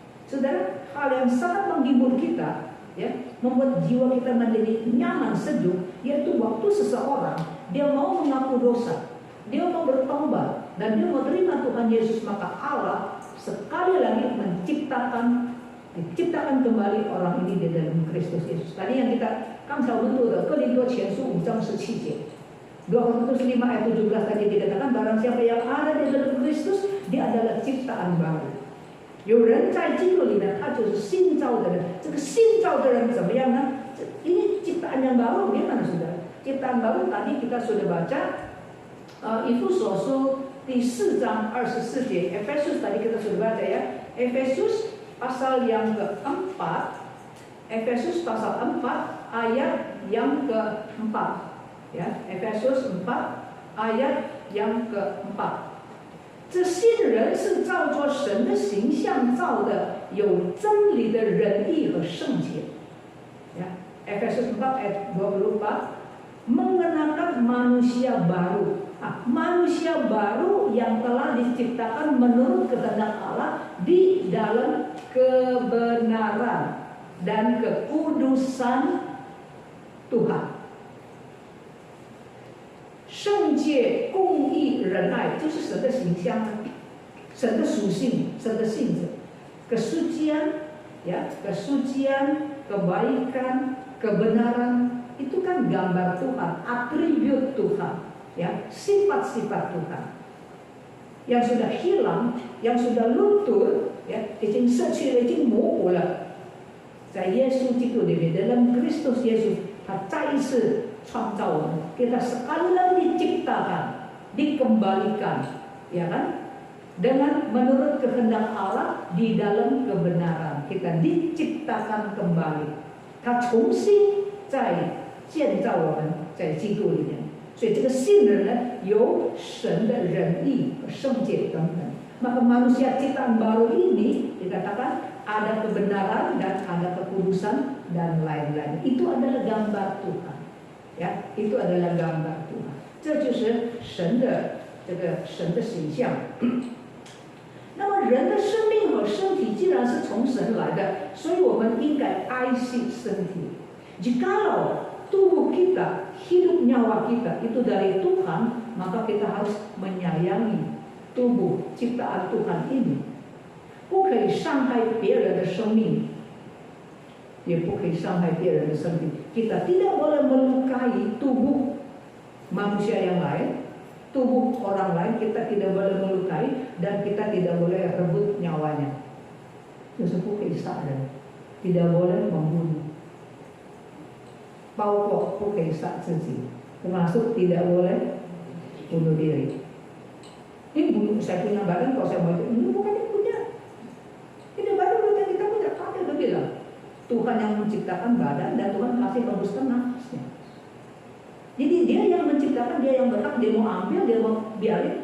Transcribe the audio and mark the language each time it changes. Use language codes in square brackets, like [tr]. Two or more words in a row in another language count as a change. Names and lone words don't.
[id] Saudara, hal yang sangat menghibur kita, ya, membuat jiwa kita menjadi nyaman, sejuk, yaitu waktu seseorang dia mau mengaku dosa, dia mau bertobat, dan dia mau terima Tuhan Yesus, maka Allah sekali lagi menciptakan kembali orang ini di dalam Kristus Yesus. Tadi yang kita betul [zh] 的哥林多前书5章17节， [id] 2 Korintus 5 ayat 17 tadi dikatakan barang siapa yang ada di dalam Kristus, dia adalah ciptaan baru。 [zh] 有人在基督里面，他就是新造的人。这个新造的人怎么样呢？ [id] ini ciptaan yang baru, gimana saudara? Ciptaan baru tadi kita sudah baca [zh] 以弗所书第4章24节 [id] ，Efesus tadi kita sudah baca ya. Efesus pasal yang keempat, Efesus pasal 4 ayat yang keempat, ya. Efesus 4 ayat yang keempat。 [zh] 这新人是照着神的形象造的，有真理的仁义和圣洁。 [id] Ya, Efesus 4 ayat 24 mengenakan manusia baru. Manusia baru yang telah diciptakan menurut kehendak Allah di dalam kebenaran dan kekudusan Tuhan。 [zh] 圣洁、公义、仁爱，就是神的形象，神的属性，神的性质。 [id] Kesucian, ya, kesucian, kebaikan, kebenaran, itu kan gambar Tuhan, atribut Tuhan, ya, sifat-sifat Tuhan. Yang sudah hilang, yang sudah luntur, ya, [zh] 已经失去了，已经模糊了。在耶稣基督里面， [id] dalam Kristus Yesus， [zh] 他再一次创造我们， [id] kita sekali lagi diciptakan, dikembalikan, ya kan? Dengan menurut kehendak Allah di dalam kebenaran, kita diciptakan kembali. [zh] 他重新再建造我们，在基督里面。所以这个新人呢，有神的仁义和圣洁等等。 [id] Maka manusia ciptaan baru ini dikatakan ada kebenaran dan ada kekudusan dan lain-lain. Itu adalah gambar Tuhan. Ya, itu adalah gambar Tuhan. [zh] 这就是神的形象。那么人的生命和身体既然是从神来的，所以我们应该爱惜身体。 [id] Jikalau tubuh kita, hidup nyawa kita itu dari Tuhan, maka kita harus menyayangi tubuh ciptaan Tuhan ini. [zh] 不可以伤害别人的生命，也不可以伤害别人的生命。 [id] Kita tidak boleh melukai tubuh manusia yang lain, tubuh orang lain kita tidak boleh melukai, dan kita tidak boleh rebut nyawanya. [zh] 就是不可以杀人， [id] tidak boleh membunuh. [zh] 包括不可以杀自己， [id] termasuk tidak boleh bunuh diri. Ini bunuh, saya punya badan, kalau saya mau itu bukan yang punya. Ini badan bukan kita punya, kami udah bilang. Tuhan yang menciptakan badan dan Tuhan kasih hembuskan nafasnya. Jadi dia yang menciptakan, dia yang berhak, dia mau ambil, dia mau biarin.